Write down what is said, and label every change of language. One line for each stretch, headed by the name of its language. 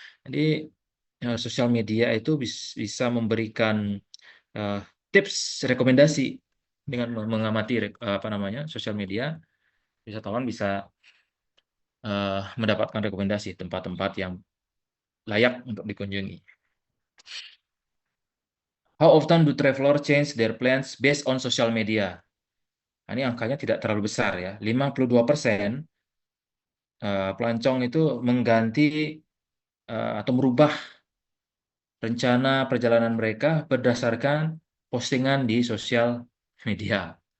Indonesian: Jadi sosial media itu bisa memberikan tips, rekomendasi dengan mengamati apa namanya sosial media. Wisatawan bisa mendapatkan rekomendasi tempat-tempat yang layak untuk dikunjungi.
English: How often do traveler change their plans based on social media?
Indonesian: Nah, ini angkanya tidak terlalu besar ya. 52% pelancong itu mengganti atau merubah rencana perjalanan mereka berdasarkan postingan di sosial media.